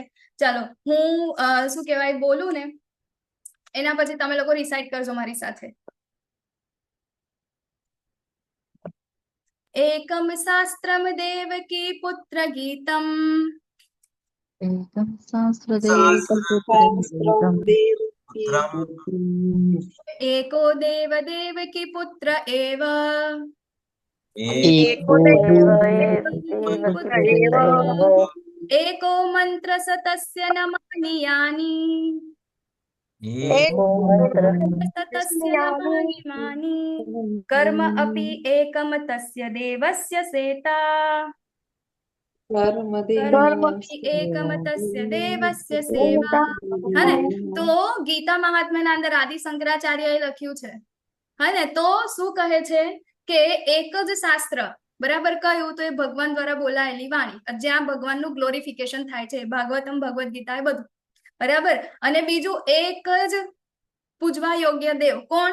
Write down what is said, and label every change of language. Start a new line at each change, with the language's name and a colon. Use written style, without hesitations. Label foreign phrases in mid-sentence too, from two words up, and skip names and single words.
Gujarati: ચાલો હું શું કહેવાય બોલું ને એના પછી તમે લોકો રિસાઇટ કરજો મારી સાથે.
Sanskrit: એકમ શાસ્ત્રમ દેવકી પુત્ર ગીતમ, એકમ શાસ્ત્ર एको देव देवकी पुत्र एव, एको मंत्र सतस्य नमानि यानि, सतस्य नमानि मानि, कर्म अपि एकम तस्य देवस्य सेता, कर्म अपि एकम तस्य देवस्य सेवा.
Gujarati: હે ને? તો ગીતા મહાત્મ્યના અંદર આદિ શંકરાચાર્યએ લખ્યું છે, હે ને? તો શું કહે છે કે એક જ શાસ્ત્ર, બરાબર, કયું? તો એ ભગવાન દ્વારા બોલાયેલી વાણી, જ્યાં ભગવાનનું ગ્લોરિફિકેશન થાય છે. ભાગવતમ, ભગવદ ગીતા, એ બધું. બરાબર. અને બીજું એક જ પૂજવા યોગ્ય દેવ કોણ?